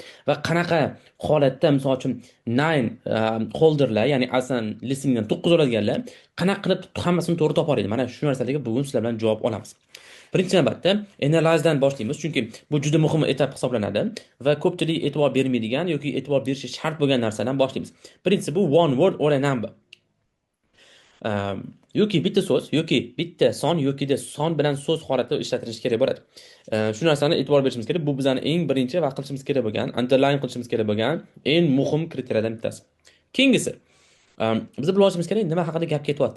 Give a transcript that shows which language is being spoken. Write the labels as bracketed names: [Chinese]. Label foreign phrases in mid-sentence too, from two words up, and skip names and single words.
[Uzbek] Va qanaqa holatda, misol uchun 9 holderlar, ya'ni asldan listeningdan 9 oladiganlar, qanaqa qilib hammasini to'g'ri topa oladi. Mana shu narsalarga bugun sizlar bilan javob olamiz. Birinchi navbatda analizedan boshlaymiz, chunki bu juda muhim etap hisoblanadi va ko'pchilik e'tibor bermaydigan yoki e'tibor berishi shart bo'lgan narsadan boshlaymiz. Birinchisi bu [English] one word or a number. [Uzbek] Yoki bitta so'z yoki bitta son yokida son bilan so'z holatida ishlatilishi kerak bo'ladi. Shu narsani e'tibor berishimiz kerak. Bu bizning eng birinchi va qilishimiz kerak bo'lgan, underline qilishimiz kerak bo'lgan eng muhim kriteriyadan bittasi. Keyingisi, biz bilishimiz kerak nima haqida gap ketyapti.